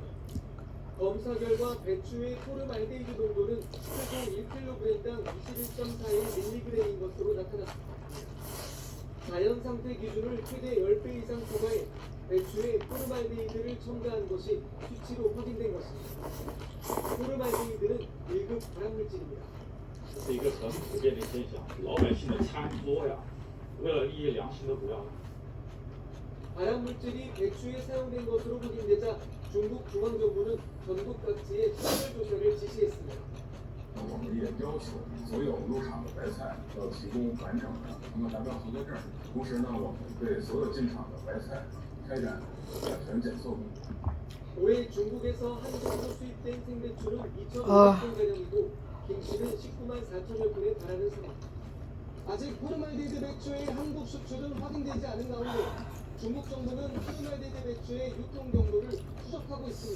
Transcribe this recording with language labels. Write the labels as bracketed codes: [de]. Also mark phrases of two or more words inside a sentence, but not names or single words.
[ko] 검사 결과 배추의 포르말데히드 농도는 최소 1kg당 21.41mg인 것으로 나타났습니다. 자연 상태 기준을 최대 10배 이상 초과해 배추에 포르말데히드를 첨가한 것이 수치로 확인된 것입니다. 포르말데히드는 1급 발암물질입니다. [zh] 这是一个很普遍的现象，老百姓的餐桌呀，为了利益良心的不要。 [ko] 발암물질이 배추에 사용된 것으로 확인되자 중국 중앙정부는 전국 각지에 식별 조사를 지시했습니다. [zh] 我们也要求所有入场的白菜要提供完整的成本达标合格证。同时呢，我们对所有进场的白菜开展甲醛检测工作。 [ko] 올해 중국에서 한국으로 수입된 생배추는 2,500톤가량이고 김치는 19만 4천여 톤에 달하는 상황. 아직 포르말데히드 배추의 한국 수출은 확인되지 않은 가운데 중국 정부는 포르말데히드 배추의 유통 경로를 추적하고 있습니다.